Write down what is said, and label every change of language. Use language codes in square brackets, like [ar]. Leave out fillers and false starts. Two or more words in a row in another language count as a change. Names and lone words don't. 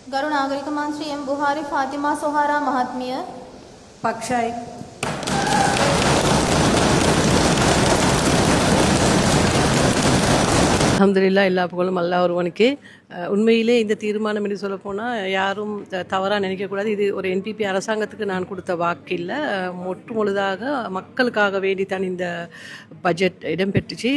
[si] ගරු නාගරික මන්ත්‍රී එම් බුහාරි ෆාතිමා සොහාරා මහත්මිය පක්ෂයි. [ta] அல்ஹம்துலில்லாஹ் எல்லா புகழும் அல்லாஹ் ஒருவனுக்கே. உண்மையிலே இந்த தீர்மானம் என்று சொல்லப்போனால் யாரும் தவறாக நினைக்கக்கூடாது. இது ஒரு என்பிபி அரசாங்கத்துக்கு நான் கொடுத்த வாக்கு இல்லை. மொட்டு முழுதாக மக்களுக்காக வேண்டித்தான் இந்த பட்ஜெட் இடம்பெற்றுச்சு.